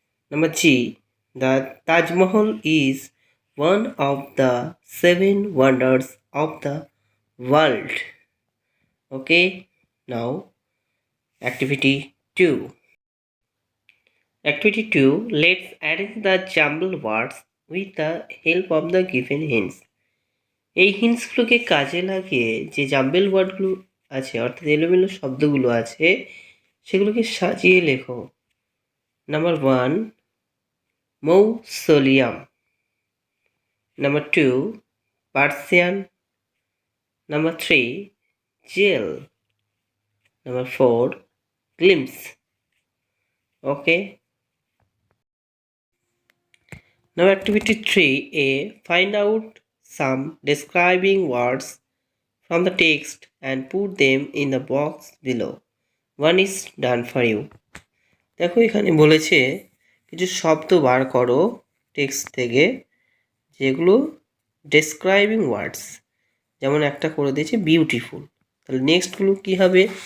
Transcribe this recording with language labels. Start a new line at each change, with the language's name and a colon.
English: Number G, the Taj Mahal is one of the 7 wonders of the world. Okay, now activity 2. Activity 2, let's arrange the jumbled words with the help of the given hints.
Bangla: এই হিন্টসগুলোকে কাজে লাগিয়ে যে jumble ওয়ার্ডগুলো আছে অর্থাৎ এলোমেলো শব্দগুলো আছে সেগুলোকে সাজিয়ে লেখো। Number 1, মৌসোলিয়াম। Number 2, Persian. Number 3, jail. Number 4, glimpse.
English: Okay, now activity 3a, find out some describing words from the text and put them in the box below. One is done for you.
Bangla: দেখো এখানে বলেছে কিছু শব্দ বার করো text থেকে যেগুলো describing ওয়ার্ডস, যেমন একটা করে দিয়েছে বিউটিফুল, তাহলে নেক্সটগুলো কি হবে?